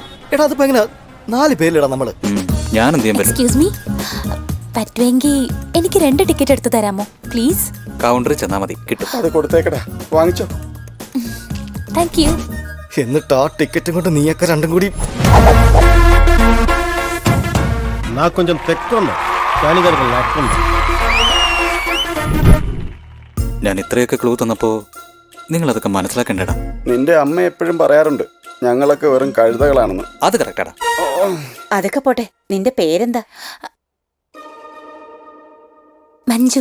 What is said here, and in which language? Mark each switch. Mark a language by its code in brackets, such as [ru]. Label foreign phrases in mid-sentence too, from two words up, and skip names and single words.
[ml] എടാ അതിപ്പോ എങ്ങനെ 4 പേരിലടാ നമ്മള്. ഞാൻ എന്ത് ചെയ്യാൻ പറ്റും? [en] excuse me, [ml] പറ്റുമെങ്കിൽ എനിക്ക് 2 ടിക്കറ്റ് എടുത്ത് തരാമോ പ്ലീസ്? കൗണ്ടറിൽ ചെന്നാ മതി, കിട്ടും. അത് കൊടുത്തേക്കടാ, വാങ്ങിച്ചോ. [en] thank you. [ml] എന്നിട്ട് ആ ടിക്കറ്റും കൊണ്ട് നീയൊക്കെ രണ്ടും കൂടി [te] నాకు కొంచెం తెక్కుంది కానీ దానికి లెక్కుంది. [ml] ഞാൻ ഇത്രയൊക്കെ ക്ലൂ തന്നപ്പോ നിങ്ങൾ അതൊക്കെ മനസ്സിലാക്കണ്ടേടാ. നിന്റെ അമ്മ എപ്പോഴും പറയാറുണ്ട് ഞങ്ങളൊക്കെ വെറും കഴുതകളാണെന്ന്. അത് കറക്റ്റാടാ. അതൊക്കെ പോട്ടെ, നിന്റെ പേരെന്താ? മഞ്ജു.